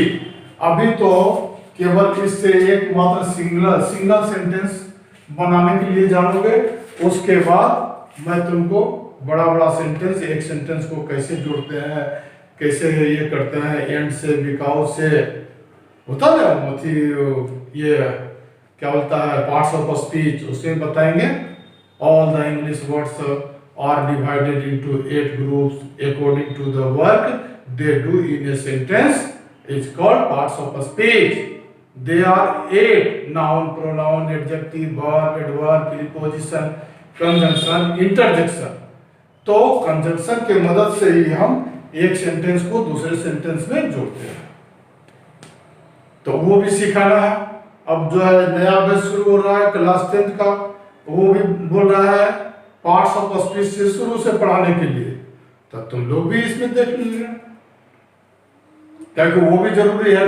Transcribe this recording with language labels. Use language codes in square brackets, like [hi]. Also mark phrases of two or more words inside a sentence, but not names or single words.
[hi] अभी तो केवल इससे एक मात्र [en] single sentence [hi] बनाने के लिए जानोगे, उसके बाद मैं तुमको बड़ा बड़ा सेंटेंस, एक सेंटेंस को कैसे जोड़ते हैं, कैसे ये करते हैं, एंड से, बिकॉज से होता है ये क्या बोलता है, [en] parts of speech, [hi] उसमें बताएंगे। [en] All the English words are divided into 8 groups according to the work they do in a sentence is called parts of speech. They are 8: noun, pronoun, adjective, verb, adverb, preposition, conjunction, interjection। [hi] तो कंजंक्शन के मदद से ही हम एक सेंटेंस को दूसरे सेंटेंस में जोड़ते हैं, तो वो भी सिखाना है। अब जो है नया बैच शुरू हो रहा है क्लास 10 का, वो भी बोल रहा है [en] parts of speech [hi] से शुरू से पढ़ाने के लिए, तब तुम लोग भी इसमें देख लीजिए, क्योंकि वो भी जरूरी है।